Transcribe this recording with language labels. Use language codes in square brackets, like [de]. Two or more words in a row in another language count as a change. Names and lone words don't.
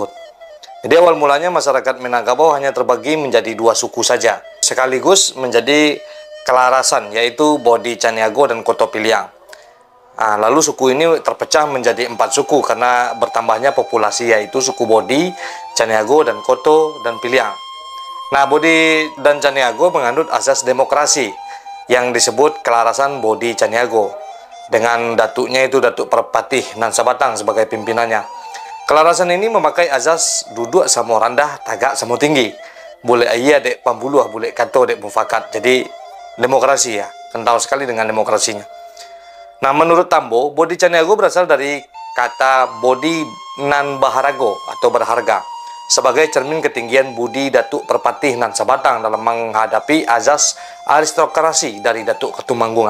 [id] Jadi awal mulanya masyarakat Minangkabau hanya terbagi menjadi dua suku saja, sekaligus menjadi kelarasan, yaitu Bodi Caniago dan Koto Piliang. Lalu suku ini terpecah menjadi 4 suku karena bertambahnya populasi, yaitu suku Bodi, Caniago, dan Koto, dan Piliang. Nah, Bodi dan Caniago menganut asas demokrasi yang disebut kelarasan Bodi Caniago, dengan datuknya itu Datuk Perpatih Nan Sabatang sebagai pimpinannya. Kelarasan ini memakai azas [min] duduk samo rendah, tagak samo tinggi. Boleh iya dek pambuluh, boleh kato dek mufakat. [id] Jadi demokrasi ya, kental sekali dengan demokrasinya. Nah, menurut Tambo, Bodi Caniago berasal dari kata Bodi Nan Baharago atau berharga, sebagai cermin ketinggian budi Datuk Perpatih Nan Sabatang dalam menghadapi azas aristokrasi dari Datuk Ketumanggungan.